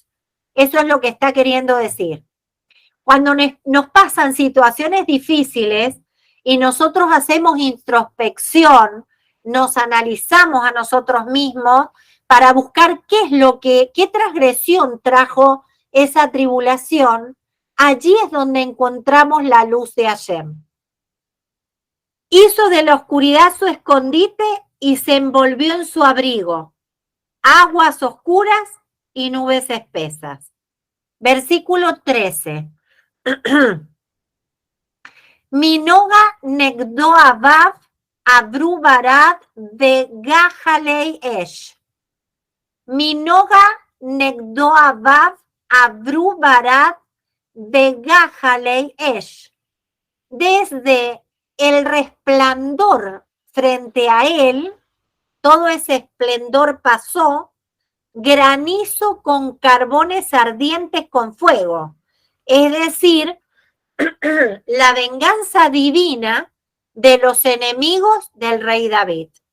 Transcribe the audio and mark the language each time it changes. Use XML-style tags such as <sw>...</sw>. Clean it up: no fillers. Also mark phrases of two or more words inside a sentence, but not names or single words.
<es>Eso es lo que está queriendo decir. Cuando nos pasan situaciones difíciles y nosotros hacemos introspección, nos analizamos a nosotros mismos para buscar qué transgresión trajo esa tribulación, allí es donde encontramos la luz de Hashem. Hizo de la oscuridad su escondite y se envolvió en su abrigo, aguas oscuras y nubes espesas. Versículo 13.</es> <he>מנגה נגדו עביו עברו ברד וגחלי אש. מנגה נגדו עביו עברו ברד וגחלי אש.</he> <es>Desde el resplandor frente a él, todo ese esplendor pasó, granizo con carbones ardientes con fuego. Es decir, la venganza divina de los enemigos del rey David.</es>